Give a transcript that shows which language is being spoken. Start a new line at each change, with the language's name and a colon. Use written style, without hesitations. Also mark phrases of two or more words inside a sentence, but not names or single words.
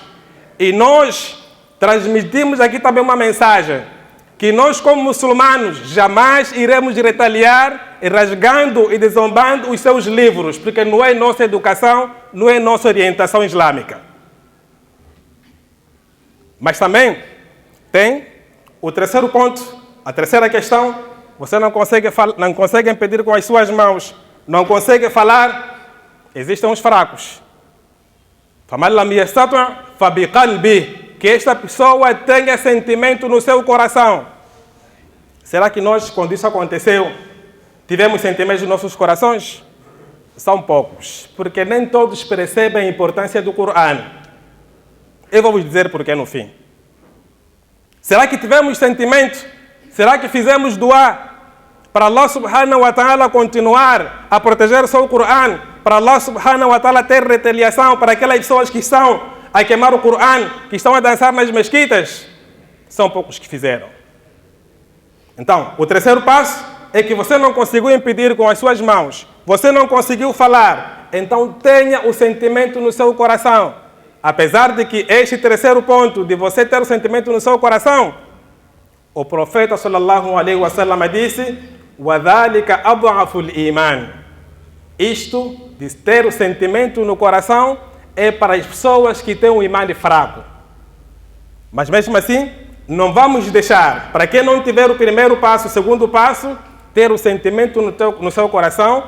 Portuguese: E nós transmitimos aqui também uma mensagem, que nós como muçulmanos jamais iremos retaliar, rasgando e desombando os seus livros, porque não é nossa educação, não é nossa orientação islâmica. Mas também tem o terceiro ponto, a terceira questão: você não consegue impedir com as suas mãos, não consegue falar. Existem os fracos.
Arabic: فَمَنْ لَمْ يَسْتَطِعْ فَبِقَلْبِهِ,
Portuguese: que esta pessoa tenha sentimento no seu coração. Será que nós, quando isso aconteceu, tivemos sentimentos nos nossos corações? São poucos, porque nem todos percebem a importância do Corão. Eu vou vos dizer porquê no fim. Será que tivemos sentimento? Será que fizemos doar para Allah
Arabic: سبحانه وتعالى
Portuguese: continuar a proteger o seu Corão? Para Allah
Arabic: سبحانه وتعالى
Portuguese: ter retaliação para aquelas pessoas que estão a queimar o Corão, que estão a dançar nas mesquitas? São poucos que fizeram. Então, o terceiro passo é que você não conseguiu impedir com as suas mãos, você não conseguiu falar, então tenha o sentimento no seu coração. Apesar de que este terceiro ponto, de você ter o sentimento no seu coração, o profeta
Arabic: صلى الله عليه وسلم
Portuguese: disse:
Arabic: وَذَلِكَ أَضْعَفُ الْإِيمَانِ.
Portuguese: Isto, de ter o sentimento no coração, é para as pessoas que têm um imã fraco. Mas mesmo assim, não vamos deixar, para quem não tiver o primeiro passo, o segundo passo, ter o sentimento no seu coração.